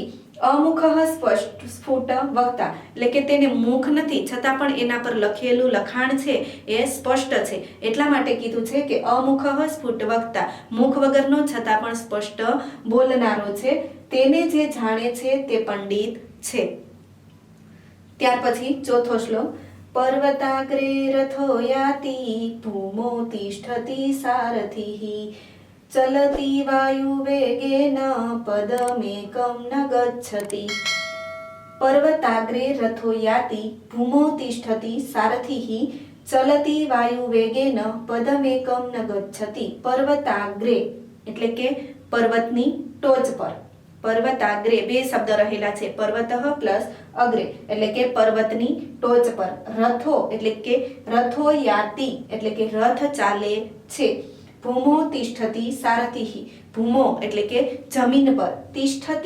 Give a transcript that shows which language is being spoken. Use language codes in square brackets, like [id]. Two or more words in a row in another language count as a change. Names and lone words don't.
[sa] અમુખઃ સ્ફુટ વક્તા [gu] એટલે કે તેને મુખ નથી છતાં પણ એના પર લખેલું લખાણ છે એ સ્પષ્ટ છે, એટલા માટે કીધું છે કે [sa] અમુખઃ સ્ફુટ વક્તા, [gu] મુખ વગરનો છતાં પણ સ્પષ્ટ બોલનારો છે, તેને જે જાણે છે તે પંડિત છે. ત્યાર પછી ચોથો શ્લોક. [sa] પર્વતાગ્રે રથો યાતિ ભૂમો તિષ્ઠતિ સારથિઃ ચલતી વાયુ વેગેન પદમેકમ ન ગચ્છતિ. पर्वताग्रे रथो याति भूमौ तिष्ठति सारथिः चलति वायुवेगेन पदमेकं न गच्छति। [gu] पर्वताग्रे એટલે કે પર્વતની ટોચ પર, પર્વતાગ્રે બે શબ્દ રહેલા છે, પર્વતઃ પ્લસ અગ્રે એટલે કે પર્વતની ટોચ પર, રથો એટલે કે [sa] રથો યાતિ [gu] એટલે કે રથ ચાલે છે, [sa] ભૂમો તિષ્ઠતિ સારથિઃ [gu] ભૂમો એટલે કે જમીન પર, તિષ્ઠતિ